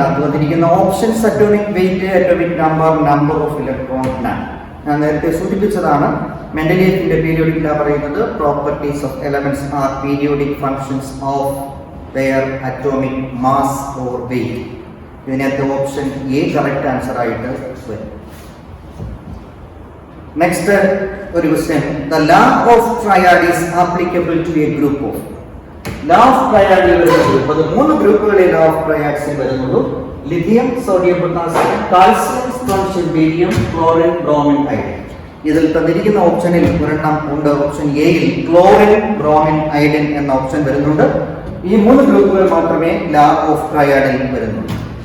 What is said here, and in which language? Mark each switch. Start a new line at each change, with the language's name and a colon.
Malayalam: അതിനകത്ത് വന്നിരിക്കുന്ന options atomic wait, atomic number, number of electron. ഞാൻ നേരത്തെ സൂചിപ്പിച്ചതാണ്, മെൻഡലിയത്തിന്റെ പീരിയോഡിക് ലാ പറയുന്നത്
English: Properties of elements are periodic functions of their atomic mass or weight.
Malayalam: ഇതിനകത്ത് ഓപ്ഷൻ എ കറക്റ്റ് ആൻസർ ആയിട്ട് വരും. നെക്സ്റ്റ് ഒരു question,
English: The law of triad is applicable to a group of.
Malayalam: law of triad വരുന്ന group, അത് 3 ഗ്രൂപ്പുകളിലെ law of triads വരുന്നുള്ളൂ. Lithium, sodium, potassium, calcium, strontium, barium, chlorine, bromine, iodine. ഇതിൽ തന്നിരിക്കുന്ന ഓപ്ഷനിൽ ഒരെണ്ണം ഉണ്ട്. ഓപ്ഷൻ എയിൽ ക്ലോറിൻ, ബ്രോമിൻ, അയഡിൻ എന്ന ഓപ്ഷൻ വരുന്നുണ്ട്. ഈ 3 ഗ്രൂപ്പുകൾ മാത്രമേ ലാ ഓഫ് ട്രയാഡിൽ വരുന്നുള്ളൂ.